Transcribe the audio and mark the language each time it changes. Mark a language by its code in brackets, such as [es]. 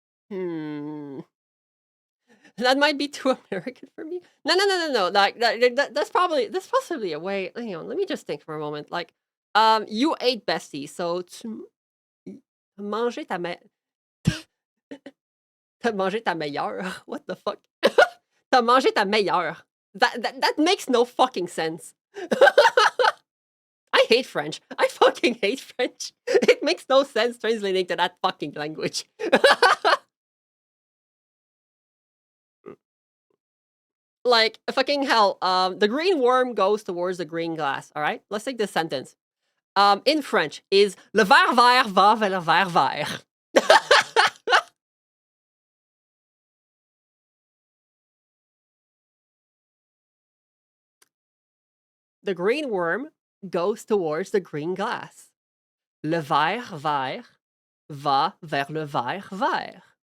[en] Hmm. That might be too American for me. No. That's possibly a way. Hang on, let me just think for a moment. Like, you ate bestie, so [fr] manger ta me t'as mangé ta meilleure. [en] What the fuck? [fr] T'as mangé ta meilleure. [en] That makes no fucking sense. I hate French. I fucking hate French. It makes no sense translating to that fucking language. Like fucking hell. The green worm goes towards the green glass. All right, let's take this sentence. In French, is [fr] le verre vert va vers le verre vert. [en] The green worm goes towards the green glass. [fr] Le verre vert va vers le verre vert.